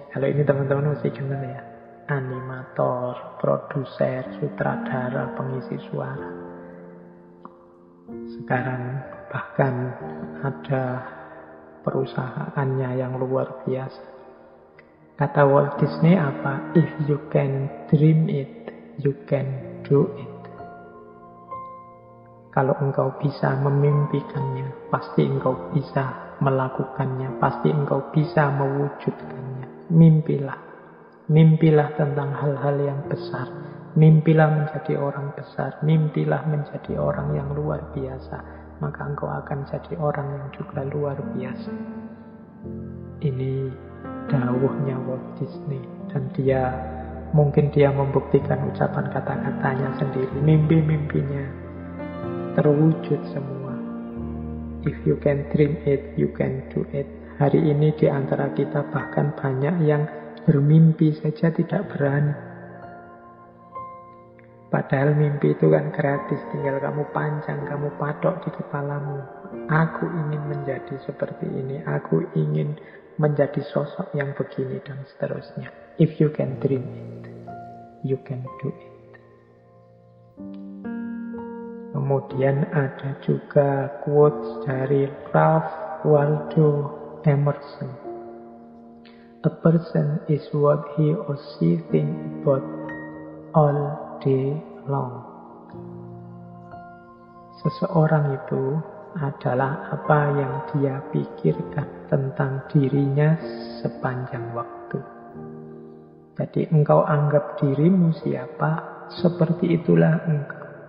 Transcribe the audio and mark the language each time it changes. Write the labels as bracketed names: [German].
[Indonesian] Kalau ini teman-teman mesti kenal ya. Animator, produser, sutradara, pengisi suara. Sekarang bahkan ada perusahaannya yang luar biasa. Kata Walt Disney apa? [English] If you can dream it, you can do it. [Indonesian] Kalau engkau bisa memimpikannya, pasti engkau bisa melakukannya, pasti engkau bisa mewujudkannya. Mimpilah. Mimpilah tentang hal-hal yang besar. Mimpilah menjadi orang besar. Mimpilah menjadi orang yang luar biasa. Maka engkau akan jadi orang yang juga luar biasa. Ini dawuhnya Walt Disney. Dan mungkin dia membuktikan ucapan kata-katanya sendiri. Mimpi-mimpinya terwujud semua. [English] If you can dream it, you can do it. [Indonesian] Hari ini di antara kita bahkan banyak yang bermimpi saja tidak berani. Padahal mimpi itu kan gratis, tinggal kamu pancang, kamu patok di kepalamu. Aku ingin menjadi seperti ini, aku ingin menjadi sosok yang begini dan seterusnya. [English] If you can dream it, you can do it. [Indonesian] Kemudian ada juga quotes dari Ralph Waldo Emerson. [English] A person is what he or she thinks about all day long. [Indonesian] Seseorang itu adalah apa yang dia pikirkan tentang dirinya sepanjang waktu. Jadi engkau anggap dirimu siapa, seperti itulah engkau.